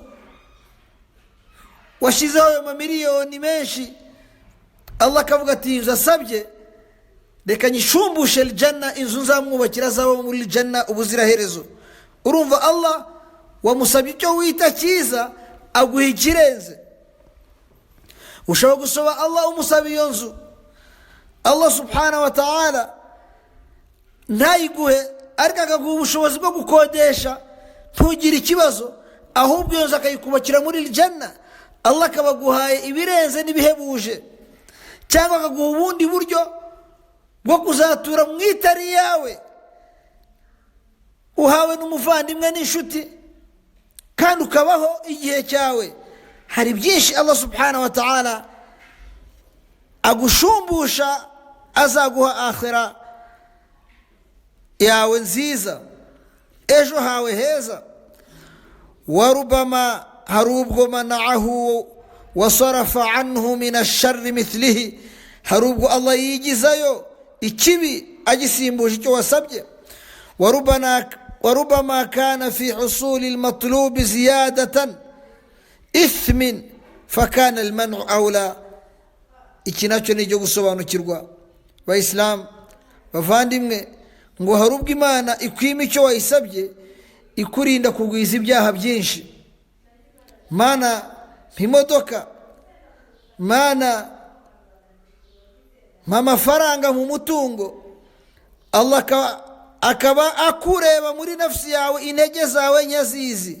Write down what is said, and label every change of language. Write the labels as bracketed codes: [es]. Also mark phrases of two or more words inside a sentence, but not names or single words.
[rw] Washizeho ayo mamiliyoni menshi, Allah akavuga ati inzu asabye reka nyishumbushe aljanna, inzu nzamwubakira azaba muri aljanna ubuziraherezo. Urumva Allah wamusabye icyo wita cyiza aguha ikirenze. Ushobora gusaba Allah umusaba iyo nzu, Allah [ar] سبحانه وتعالى [rw] ntayiguhe, ariko akaguha ubushobozi bwo gukodesha ntugire ikibazo, ahubwo iyo nzu akayikubakira muri aljanna. Allah akabaguhaye ibirenze n'ibihebuje, cyangwa akaguha ubundi buryo bwo kuzatura mu itari yawe, uhawe n'umuvandimwe n'inshuti, kandi ukabaho igihe cyawe. Hari byinshi Allah [ar] سبحانه وتعالى [rw] agushumbusha, azaguha akhira yawe nziza, ejo hawe heza. [ar] وربما [rw] hari ubwo [ar] منعه وصرف عنه من الشر مثله, [rw] hari ubwo Allah yigizayo ikibi agisimbuje icyo wasabye. [ar] وربما كان في حصول المطلوب زيادة إثم فكان المنع أولى. [rw] Iki nacyo ni cyo gusobanukirwa Bayisilamu bavandimwe, ngo hari ubwo Imana ikwima icyo wayisabye ikurinda kugwiza ibyaha byinshi. Mana mpimodoka, Mana mamafaranga mu mutungo, Allah akaba akureba muri nafsi yawe intege zawe nyazizi.